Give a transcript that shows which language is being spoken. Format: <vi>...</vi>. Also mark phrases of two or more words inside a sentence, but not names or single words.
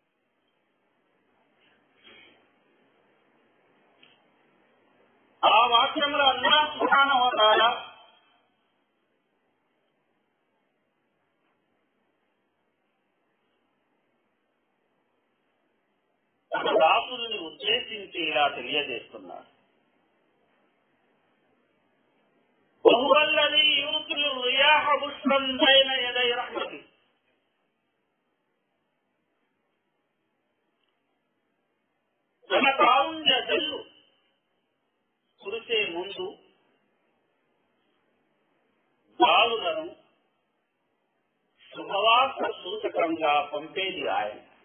<te>ఆ వాక్యంలో అల్లాహ్</te> <ar>سبحانه وتعالى</ar> <te>తన దాసుని ఉద్దేశించి ఇలా తెలియజేస్తున్నారు:</te> <ar>وهو الذي يرسل الرياح بشرا بين يدي رحمته.</ar> <te>తన కారుణ్య జల్లు కురిసే ముందు గాలులను శుభవార్త సూచకంగా పంపేది ఆయన.</te>